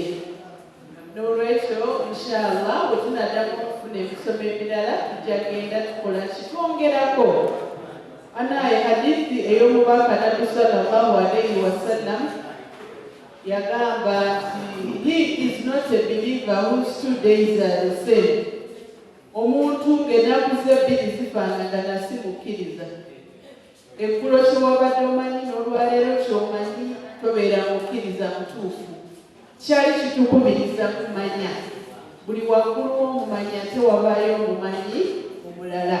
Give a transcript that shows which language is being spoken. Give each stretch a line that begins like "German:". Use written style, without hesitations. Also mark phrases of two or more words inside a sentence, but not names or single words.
Ganda: N'olwekyo inshallah bwe tunaddamu okufuna emisomo emirala tujja genda tukola kitwongerako. Anaye hadithi ey'omubaka Nabbi
Arabic: صلى الله عليه وسلم
Ganda: yagamba nti
English: he is not a believer whose 2 days are the same.
Ganda: Omuntu ng'ennaku ze bbiri zifaanagana si mukkiriza. Eggulo kyewabadde omanyi n'olwaleero ky'omanyi tobeera mukkiriza mutuufu. Kyali kitukubiriza kumanya. Buli waggulu w'omumanya ate wabaayo omumanyi omulala.